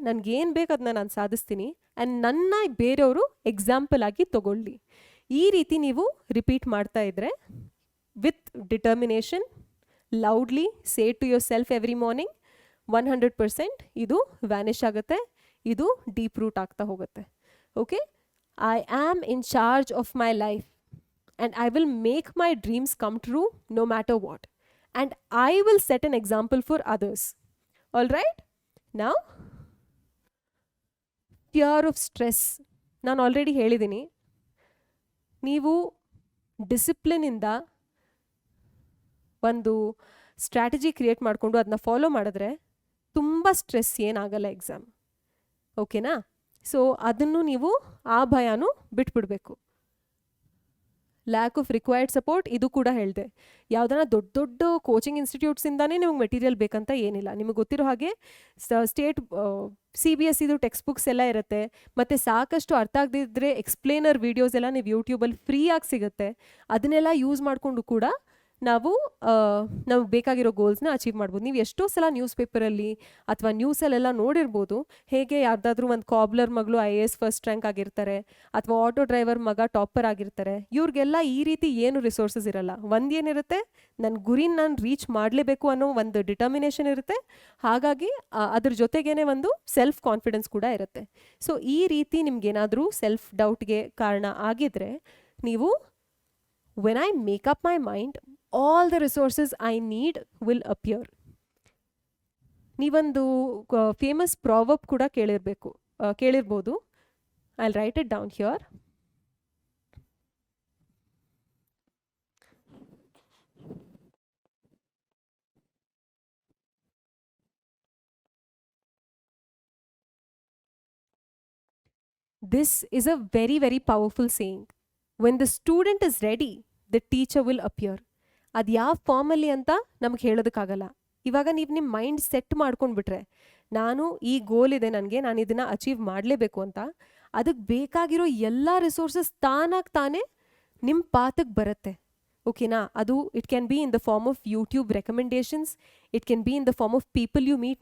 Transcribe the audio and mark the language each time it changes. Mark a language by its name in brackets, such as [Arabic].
[Kannada] ನನಗೇನು ಬೇಕು ಅದನ್ನ ನಾನು ಸಾಧಿಸ್ತೀನಿ ಆ್ಯಂಡ್ ನನ್ನ ಬೇರೆಯವರು ಎಕ್ಸಾಂಪಲ್ ಆಗಿ ತಗೊಳ್ಳಿ. ಈ ರೀತಿ ನೀವು ರಿಪೀಟ್ ಮಾಡ್ತಾ ಇದ್ದರೆ [English] with determination loudly say to yourself every morning, [Kannada] 100% ಇದು ವ್ಯಾನಿಷ್ ಆಗುತ್ತೆ, ಇದು ಡೀಪ್ ರೂಟ್ ಆಗ್ತಾ ಹೋಗುತ್ತೆ. [English] Okay, I am in charge of my life and I will make my dreams come true no matter what, and I will set an example for others. All right, now fear of stress [Kannada] ನಾನು already ಹೇಳಿದ್ದೀನಿ. ನೀವು ಡಿಸಿಪ್ಲಿನಿಂದ ಒಂದು strategy create ಮಾಡಿಕೊಂಡು ಅದನ್ನ follow ಮಾಡಿದ್ರೆ ತುಂಬ stress ಏನಾಗಲ್ಲ exam. ಓಕೆನಾ? ಸೊ ಅದನ್ನು ನೀವು ಆ ಭಯನೂ ಬಿಟ್ಬಿಡಬೇಕು. ಲ್ಯಾಕ್ ಆಫ್ ರಿಕ್ವೈರ್ಡ್ ಸಪೋರ್ಟ್, ಇದು ಕೂಡ ಹೇಳಿದೆ. ಯಾವುದನ್ನ ದೊಡ್ಡ ಕೋಚಿಂಗ್ ಇನ್ಸ್ಟಿಟ್ಯೂಟ್ಸಿಂದಾನೇ ನಿಮಗೆ ಮೆಟೀರಿಯಲ್ ಬೇಕಂತ ಏನಿಲ್ಲ. ನಿಮಗೆ ಗೊತ್ತಿರೋ ಹಾಗೆ ಸ್ಟೇಟ್ CBSE ಟೆಕ್ಸ್ಟ್ ಬುಕ್ಸ್ ಎಲ್ಲ ಇರುತ್ತೆ, ಮತ್ತು ಸಾಕಷ್ಟು ಅರ್ಥ ಆಗದಿದ್ದರೆ ಎಕ್ಸ್ಪ್ಲೇನರ್ ವೀಡಿಯೋಸ್ ಎಲ್ಲ ನೀವು ಯೂಟ್ಯೂಬಲ್ಲಿ ಫ್ರೀಯಾಗಿ ಸಿಗುತ್ತೆ. ಅದನ್ನೆಲ್ಲ ಯೂಸ್ ಮಾಡಿಕೊಂಡು ಕೂಡ ನಾವು ನಮಗೆ ಬೇಕಾಗಿರೋ ಗೋಲ್ಸ್ನ ಅಚೀವ್ ಮಾಡ್ಬೋದು. ನೀವು ಎಷ್ಟೋ ಸಲ ನ್ಯೂಸ್ ಪೇಪರಲ್ಲಿ ಅಥವಾ ನ್ಯೂಸಲ್ಲೆಲ್ಲ ನೋಡಿರ್ಬೋದು, ಹೇಗೆ ಯಾರ್ದಾದ್ರೂ ಒಂದು ಕಾಬ್ಲರ್ ಮಗಳು IAS ಫಸ್ಟ್ ರ್ಯಾಂಕ್ ಆಗಿರ್ತಾರೆ, ಅಥವಾ ಆಟೋ ಡ್ರೈವರ್ ಮಗ ಟಾಪರ್ ಆಗಿರ್ತಾರೆ. ಇವ್ರಿಗೆಲ್ಲ ಈ ರೀತಿ ಏನು ರಿಸೋರ್ಸಸ್ ಇರಲ್ಲ. ಒಂದೇನಿರುತ್ತೆ, ನನ್ನ ಗುರಿನ ನಾನು ರೀಚ್ ಮಾಡಲೇಬೇಕು ಅನ್ನೋ ಒಂದು ಡಿಟರ್ಮಿನೇಷನ್ ಇರುತ್ತೆ. ಹಾಗಾಗಿ ಅದ್ರ ಜೊತೆಗೇನೆ ಒಂದು ಸೆಲ್ಫ್ ಕಾನ್ಫಿಡೆನ್ಸ್ ಕೂಡ ಇರುತ್ತೆ. ಸೊ ಈ ರೀತಿ ನಿಮ್ಗೇನಾದರೂ ಸೆಲ್ಫ್ ಡೌಟ್ಗೆ ಕಾರಣ ಆಗಿದ್ರೆ ನೀವು [English] when I make up my mind, all the resources I need will appear. [Kannada] ನೀವೊಂದು ಫೇಮಸ್ ಪ್ರಾವರ್ಬ್ ಕೂಡ ಕೇಳಿರ್ಬೋದು. [English] I'll write it down here. This is a very, very powerful saying. When the student is ready, the teacher will appear. [Kannada] ಅದು ಯಾವ ಫಾರ್ಮಲ್ಲಿ ಅಂತ ನಮ್ಗೆ ಹೇಳೋದಕ್ಕಾಗಲ್ಲ. ಇವಾಗ ನೀವು ನಿಮ್ಮ ಮೈಂಡ್ ಸೆಟ್ ಮಾಡ್ಕೊಂಡ್ಬಿಟ್ರೆ ನಾನು ಈ ಗೋಲ್ ಇದೆ ನನಗೆ, ನಾನು ಇದನ್ನು ಅಚೀವ್ ಮಾಡಲೇಬೇಕು ಅಂತ. ಅದಕ್ಕೆ ಬೇಕಾಗಿರೋ ಎಲ್ಲ ರಿಸೋರ್ಸಸ್ ತಾನಾಗಿ ತಾನೇ ನಿಮ್ಮ ಪಾತಕ್ಕೆ ಬರುತ್ತೆ. ಓಕೆನಾ? ಅದು [English] It can be in the form of YouTube recommendations, it can be in the form of people you meet.